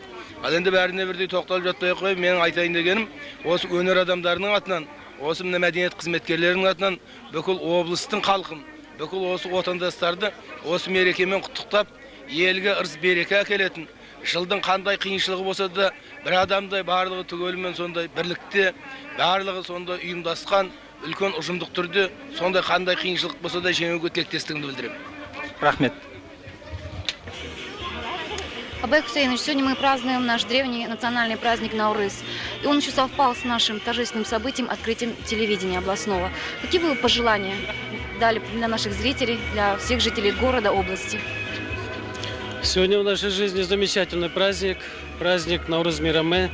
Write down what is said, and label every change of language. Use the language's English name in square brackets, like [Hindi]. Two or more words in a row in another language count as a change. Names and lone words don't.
[Kazakh] Ал енді бәріне бірдей тоқталып жатпай қойып, менің айтайын дегенім, осы өнер адамдарының атынан, осы мына мәдениет қызметкерлерінің атынан бүкіл облыстың халқын, бүкіл осы отандастарды осы мерекемен құттықтап, елге ырыс береке әкелетін, жылдың қандай қиыншылығы болса да бір адамдай барлығы түгелімен сондай бірлікте, барлығы сондай ұйымдасқан, үлкен ұжымдық түрде сондай қандай қиыншылық болса да жеңуге тілектестігімді білдіремін. Рахмет. Абай Хусейнович, [Russian] сегодня мы празднуем наш древний национальный праздник Наурыз. И он еще совпал с нашим торжественным событием, открытием телевидения областного. Какие бы вы пожелания дали для наших зрителей, для всех жителей города, области? Сегодня в нашей жизни замечательный праздник, праздник Наурыз Мейраме.